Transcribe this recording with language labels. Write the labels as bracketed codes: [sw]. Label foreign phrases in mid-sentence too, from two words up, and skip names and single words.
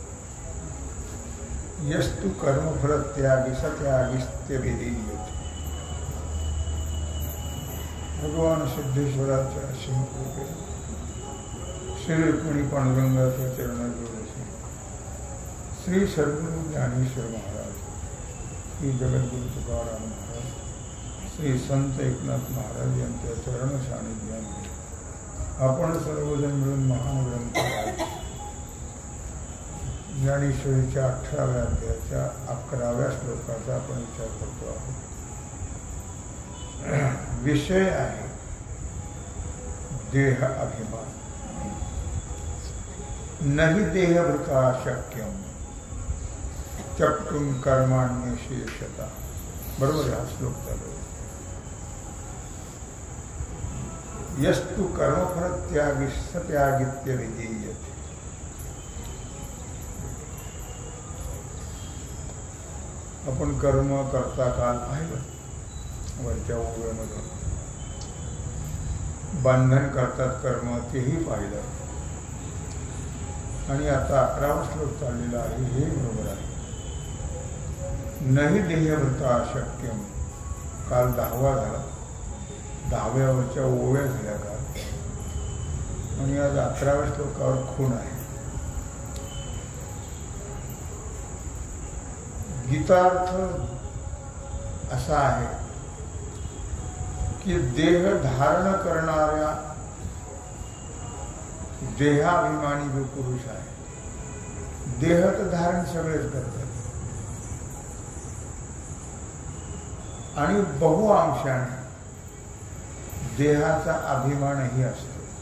[sa] यस्तु कर्मफलत्यागी सत्यागिस्त्यभिधीयते. [mr] भगवान सिद्धेश्वराच्या असीम कृपेने श्री रुक्मिणी पांडुरंगाच्या चरणाजवळ श्री सद्गुरु ज्ञानेश्वर महाराज, श्री जगद्गुरु तुकाराम महाराज, श्री संत एकनाथ महाराज यांच्या चरण सानिध्यामध्ये आपण सर्वजण मिळून महान ग्रंथराज ज्ञानेश्वरीच्या 18व्या अध्यायाच्या 11व्या श्लोकाचा आपण विचार करतो आहोत. विषय आहे देह अभिमान. [sa] नहि देहभृता शक्यम त्यक्तुं कर्माण्यशेषतः. [mr] बरोबर हा श्लोक चालू. [sa] यस्तु कर्मफल त्यागी सत्यागित्य विधीयते. [mr] आपण कर्म करता काल पाहिलं वरच्या ओव्यामध्ये. बंधन करतात कर्म तेही पाहिलं. आणि आता 11वा श्लोक चाललेला आहे हे बरोबर आहे. [sa] नहि देहभृता शक्यम. [mr] काल 10वा झाला. 10व्यावरच्या ओव्या झाल्या काल. आणि आज 11व्या श्लोकावर खूण आहे. गीतार्थ असा आहे की देह धारण करणाऱ्या देहाभिमानी जो पुरुष आहे, देहत धारण सगळेच करतात आणि बहुअंशाने देहाचा अभिमानही असतो.